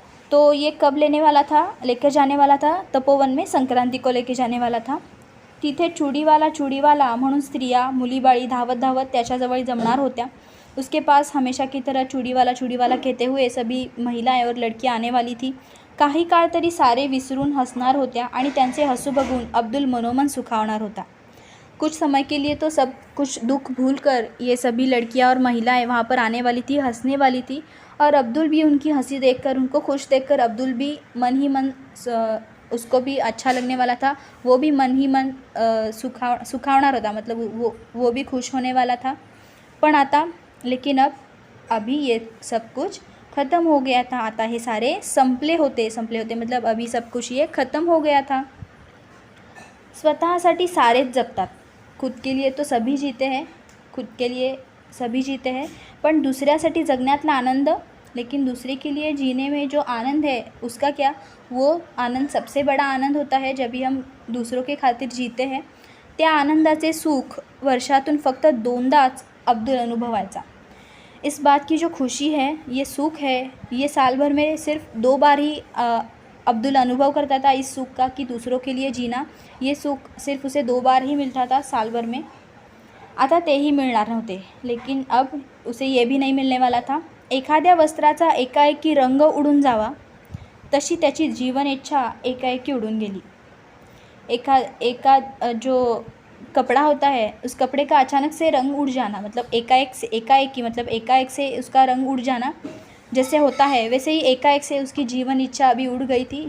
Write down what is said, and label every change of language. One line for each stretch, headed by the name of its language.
Hindi: तो ये कब लेकर जाने वाला था तपोवन में? संक्रांति को लेकर जाने वाला था।
Marathi: तिथे चूड़ीवाला म्हणून स्त्रिया मुलीबाळी धावत धावत त्याच्याजवळ जमणार होत्या।
Hindi: उसके पास हमेशा की तरह चूड़ीवाला कहते हुए सभी महिलाएं और लड़कियां आने वाली थी।
Marathi: काही काळ तरी सारे विसरून हसणार होत्या आणि त्यांचे हसू बघून अब्दुल मनोमन सुखावणार होता।
Hindi: कुछ समय के लिए तो सब कुछ दुख भूलकर ये सभी लड़कियां और महिलाएं वहाँ पर आने वाली थी, हंसने वाली थी। और अब्दुल भी उनकी हंसी देखकर, उनको खुश देखकर अब्दुल भी मन ही मन उसको भी अच्छा लगने वाला था। वो भी मन ही मन
Marathi: सुखावणार होता,
Hindi: मतलब वो भी खुश होने वाला था। लेकिन अभी ये सब कुछ ख़त्म हो गया था।
Marathi: आता हे सारे संपले होते
Hindi: मतलब अभी सब कुछ ये ख़त्म हो गया था।
Marathi: स्वतःसाठी सारेच जगतात,
Hindi: खुद के लिए तो सभी जीते हैं,
Marathi: पण दुसऱ्यासाठी जगण्यातला आनंद,
Hindi: लेकिन दूसरे के लिए जीने में जो आनंद है उसका क्या, वो आनंद सबसे बड़ा आनंद होता है जब भी हम दूसरों के खातिर जीते हैं।
Marathi: त्या आनंदाचे सुख वर्षातून फक्त दोनदाच अब्दुल अनुभवायचा।
Hindi: इस बात की जो खुशी है, ये सुख है, ये साल भर में सिर्फ 2 बार ही अब्दुल अनुभव करता था इस सुख का कि दूसरों के लिए जीना। ये सुख सिर्फ उसे 2 बार ही मिलता था साल भर में।
Marathi: आता तेही मिळणार नव्हते,
Hindi: लेकिन अब उसे ये भी नहीं मिलने वाला था।
Marathi: एखाद्या वस्त्राचा एकाएकी रंग उडून जावा तशी त्याची जीवन इच्छा एकाएकी उडून गेली।
Hindi: जो कपड़ा होता है, उस कपड़े का अचानक से रंग उड़ जाना, मतलब एकाएक से उसका रंग उड़ जाना जैसे होता है, वैसे ही एकाएक से उसकी जीवन इच्छा अभी उड़ गई थी।